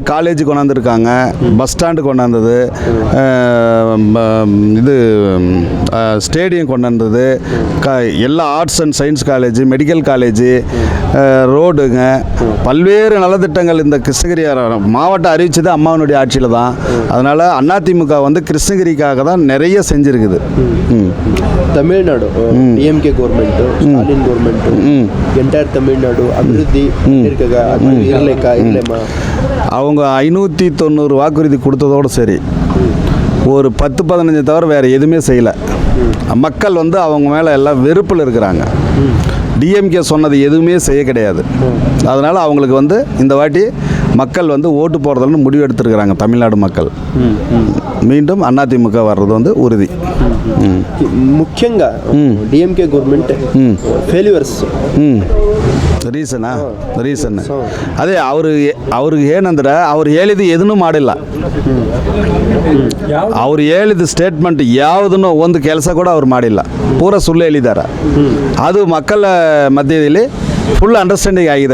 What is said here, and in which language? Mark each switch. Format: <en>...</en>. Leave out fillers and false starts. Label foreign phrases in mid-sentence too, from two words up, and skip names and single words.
<ta>காலேஜ் கொண்டாந்துருக்காங்க,</ta> <en>bus stand</en> <ta>கொண்டாந்தது, இது ஸ்டேடியம் கொண்டாந்தது, எல்லா</ta> <en>arts and science college, medical college,</en> <ta>ரோடுங்க, பல்வேறு நலத்திட்டங்கள் இந்த கிருஷ்ணகிரி மாவட்டம் அறிவிச்சது அம்மாவனுடைய ஆட்சியில் தான். அதனால் அதிமுக வந்து கிருஷ்ணகிரிக்காக தான் நிறைய செஞ்சுருக்குது.</ta> <kn>ತಮಿಳುನಾಡು ಡಿಎಂಕೆ ಗೌರ್ಮೆಂಟ್, ಸ್ಟಾಲಿನ್ ಗೌರ್ಮೆಂಟ್, ಎಂಟೈರ್ ತಮಿಳುನಾಡು ಅಭಿವೃದ್ಧಿ</kn> <ta>அவங்க 590 வாக்குறுதி கொடுத்ததோடு சரி, ஒரு 10-15 தவிர வேறு எதுவுமே செய்யலை. மக்கள் வந்து அவங்க மேலே எல்லாம் வெறுப்பில் இருக்கிறாங்க. டிஎம்கே சொன்னது எதுவுமே செய்ய கிடையாது. அதனால் அவங்களுக்கு வந்து இந்த வாட்டி மக்கள் வந்து ஓட்டு போடுறதுன்னு முடிவு எடுத்துருக்கிறாங்க. தமிழ்நாடு மக்கள் மீண்டும் அதிமுக வர்றது வந்து உறுதி.</ta> <te>ముఖ్యంగా డిఎంకే</te> <en>government failures</en> <kn>ರೀಸನ್ ಅದೇ ಅವ್ರಿಗೆ ಏನಂದ್ರೆ ಅವ್ರು ಹೇಳಿದ್ದು ಎದನ್ನು ಮಾಡಿಲ್ಲ. ಅವ್ರು ಹೇಳಿದ ಸ್ಟೇಟ್ಮೆಂಟ್ ಯಾವುದನ್ನು ಒಂದು ಕೆಲಸ ಕೂಡ ಅವ್ರು ಮಾಡಿಲ್ಲ. ಪೂರ ಸುಳ್ಳು ಹೇಳಿದ್ದಾರೆ. ಅದು ಮಕ್ಕಳ ಮಧ್ಯದಲ್ಲಿ</kn> <en>full understanding</en> <kn>ಆಗಿದೆ.</kn>